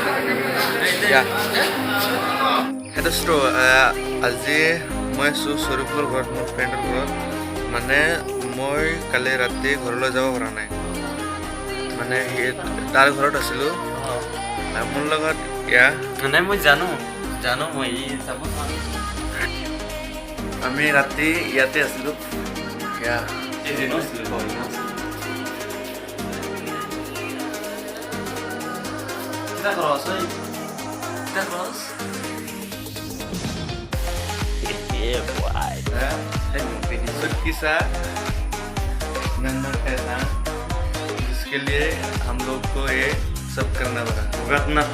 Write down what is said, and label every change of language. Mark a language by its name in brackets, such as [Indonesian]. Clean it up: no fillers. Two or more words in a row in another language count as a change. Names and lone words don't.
[Assamese] সেইটো আজি মই আছোঁ শ্বৰীফৰ ঘৰত মোৰ ফ্ৰেণ্ডৰ ঘৰত মানে মই কালি ৰাতি ঘৰলৈ যাব পৰা নাই মানে তাৰ ঘৰত আছিলোঁ মোৰ লগত মানে মই জানো মই যাব আমি ৰাতি ইয়াতে আছিলোঁ এদিনো আছিলোঁ [Hindi] किस्सा जिसके लिए हम लोग को ये सब करना पड़ा